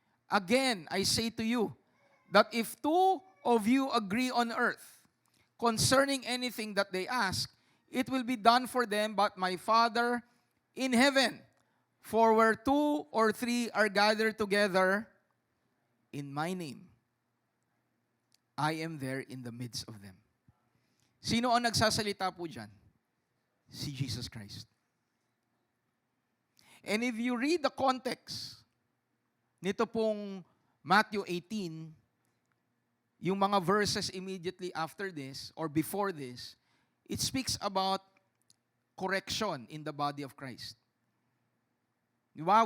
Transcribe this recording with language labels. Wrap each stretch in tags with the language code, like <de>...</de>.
<en>Again, I say to you, that if two of you agree on earth concerning anything that they ask, it will be done for them by my Father in heaven. For where two or three are gathered together in my name, I am there in the midst of them.</en> <tl>Sino ang nagsasalita po dyan? Si Jesus Christ.</tl> <en>And if you read the context</en> <tl>nito pong</tl> <en>Matthew 18,</en> <tl>yung mga</tl> <en>verses immediately after this or before this, it speaks about correction in the body of Christ.</en> <tl>Diba?</tl>